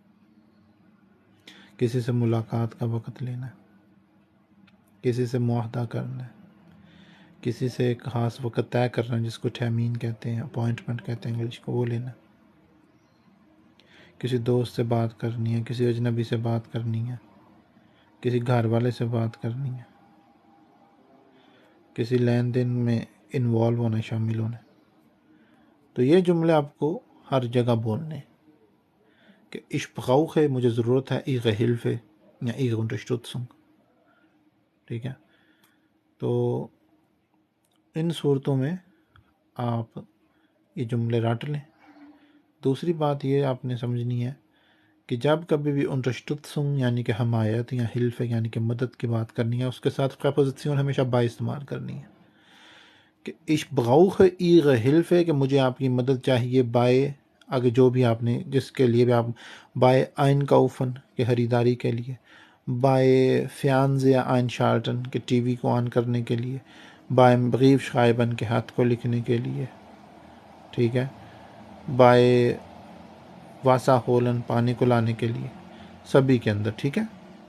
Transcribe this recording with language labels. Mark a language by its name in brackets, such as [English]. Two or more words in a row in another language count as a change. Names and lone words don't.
[Urdu] کسی سے ملاقات کا وقت لینا ہے، کسی سے معاہدہ کرنا ہے، کسی سے ایک خاص وقت طے کرنا ہے جس کو ٹائمین کہتے ہیں، اپوائنٹمنٹ کہتے ہیں انگلش کو، وہ لینا ہے، کسی دوست سے بات کرنی ہے، کسی اجنبی سے بات کرنی ہے، کسی گھر والے سے بات کرنی ہے، کسی لین دین میں انوالو ہونا، شامل ہونا، تو یہ جملے آپ کو ہر جگہ بولنے ہیں کہ [German] ich brauche [Urdu] مجھے ضرورت ہے [German] ihre Hilfe [Urdu] یا [German] ihre Unterstützung، [Urdu] ٹھیک ہے؟ تو ان صورتوں میں آپ یہ جملے رٹ لیں۔ دوسری بات یہ آپ نے سمجھنی ہے کہ جب کبھی بھی Unterstützung یعنی کہ حمایت یا Hilfe یعنی کہ مدد کی بات کرنی ہے، اس کے ساتھ پریپوزیشن ہمیشہ by استعمال کرنی ہے کہ [German] ich brauche ihre Hilfe [Urdu] کہ مجھے آپ کی مدد چاہیے، by آگے جو بھی آپ نے جس کے لیے بھی آپ [German] by einkaufen [Urdu] کہ خریداری کے لیے، [German] by Fernseher einschalten [Urdu] کہ ٹی وی کو آن کرنے کے لیے، [German] by Briefschreiben [Urdu] کہ خط کو لکھنے کے لیے، ٹھیک ہے، [German] by Wasser holen [Urdu] پانی کو لانے کے لیے، سبھی کے اندر، ٹھیک ہے۔